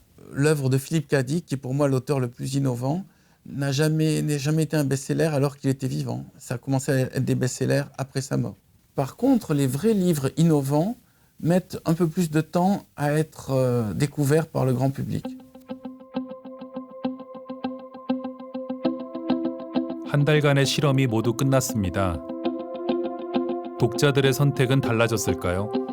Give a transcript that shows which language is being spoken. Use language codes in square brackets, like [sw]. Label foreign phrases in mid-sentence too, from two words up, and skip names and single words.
[fr] L'œuvre de Philippe Cadic, qui est pour moi l'auteur le plus innovant, n'a jamais été un best-seller alors qu'il était vivant. Ça a commencé à être des best-sellers après sa mort. Par contre, les vrais livres innovants mettent un peu plus de temps à être découverts par le grand public. [ko] 한 달간의 실험이 모두 끝났습니다. 독자들의 선택은 달라졌을까요?